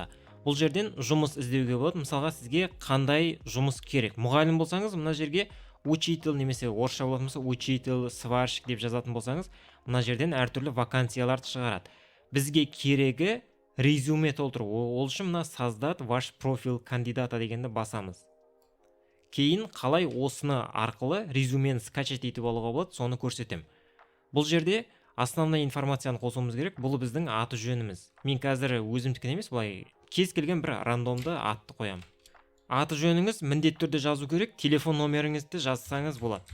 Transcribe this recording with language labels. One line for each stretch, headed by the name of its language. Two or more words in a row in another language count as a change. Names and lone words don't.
Kazakh: Бұл жерден жұмыс іздеуге болады. Мысалға сізге қандай жұмыс керек? Мұғалім болсаңыз, мына жерге учитель немесе орысша болатын болса учитель, сварщик деп жазатын болсаңыз, мына жерден әртүрлі вакансияларды шығарады. Бізге керегі резюме толтыру. Ол үшін мына
Russian: создать ваш профиль кандидата
Kazakh: дегенді басамыз. Кейін қалай осыны арқылы резюмені скачать етіп алуға болады, соны көрсетем. Бұл жерде основной информацияны қосуымыз керек. Бұл біздің аты жөніміз. Мен қазір өзімдікін емес, былай кез келген бір рандомды атты қоям. Аты жөніңіз міндетті түрде жазу керек, телефон номеріңізді жазсаңыз болады.